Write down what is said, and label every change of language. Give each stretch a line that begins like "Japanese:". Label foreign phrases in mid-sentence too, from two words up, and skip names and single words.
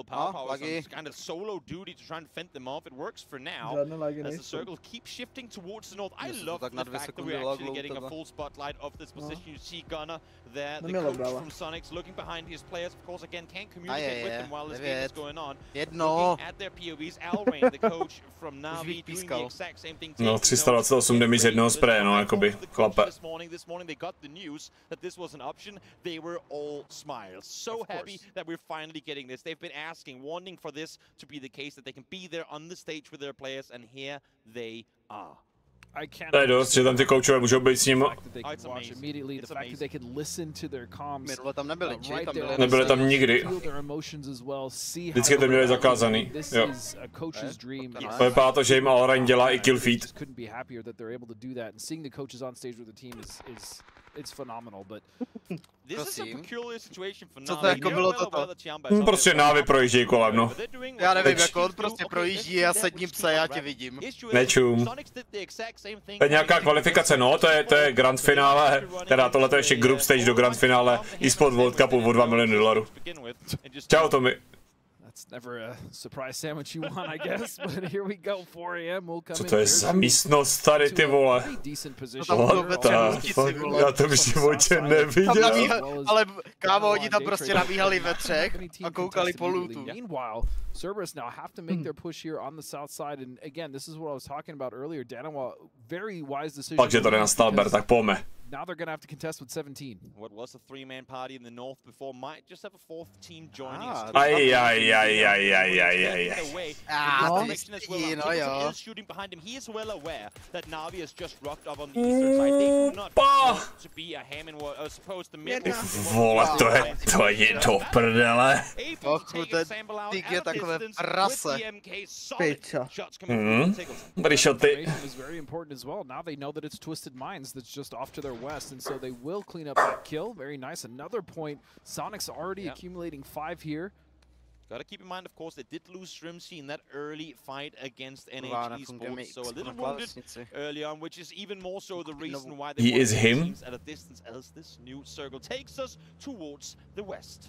English: Power is kind of solo duty to try and fend them off. It works for now as the circle keeps shifting towards the north. I love the fact that we're actually getting a full spotlight of this position. You see Gunnar there, the coach from Sonics, looking behind his players. Of course, again, can't communicate with them while this game is going on. Looking at their POVs, Alrain, the coach from Navi, doing the exact same thing.
Czech: No, 328 damage z jednoho spreje, no, jakoby, chlape.
English: This morning they got the news that this was an option. They were all smiles. So happy that we're finally getting this. They've been asking, wanting for this to be the case, that they can be there on the stage with their players, and here they are.
Czech: To je dost, že tam ty koučové můžou být s ním. Nebyli tam nikdy. Vždycky to měli zakázaný. Jo. To vypadá to, že jim Alrain dělá i
English: kill feed. It's phenomenal, but this is a peculiar situation for
Czech: Co to jako bylo toto? Prostě Na'Vi projíždějí kolem, no. Já nevím, jako on prostě projíždí a sedním se, já tě vidím. Nečum. To je nějaká kvalifikace, no, to je grand finále, teda tohle to je ještě
English: group stage
Czech: do grand finále eSport World Cupu o $2 miliony. Čau, Tomi.
English: It's never a surprise sandwich you want, I guess, but here we go, 4 AM, we'll come
Czech: Co to je za místnost tady, ty vole? Já to v životě neviděl. Ale kámo, oni tam prostě nabíhali ve třech a koukali po lootu.
English: Meanwhile, Cerberus now have to make their push here on the south side, and again, this is what I was talking about earlier. Danawa, very wise decision.
Czech: Pak, že to jde na Stalber, tak pojďme.
English: Now they're going to have to contest with 17. What was a 3-man party in the north before might just have a 4th team joining us.
Czech: No jo.
English: Shooting behind him. He is well aware that Na'Vi has just rocked up on the eastern side. They do not want to be a ham and supposed to mid.
Czech: Vole, to je do prdele. Tyk je takové prase. Piča. Body shoty.
English: Is very important as well. Now they know that it's Twisted Minds that's just off to their west, and so they will clean up that kill. Very nice. Another point. Sonic's already accumulating 5 here. Gotta keep in mind, of course, they did lose Strimsy in that early fight against NH Esports, so a little wounded early on, which is even more so the reason why they teams at a distance as this new circle takes us towards the west.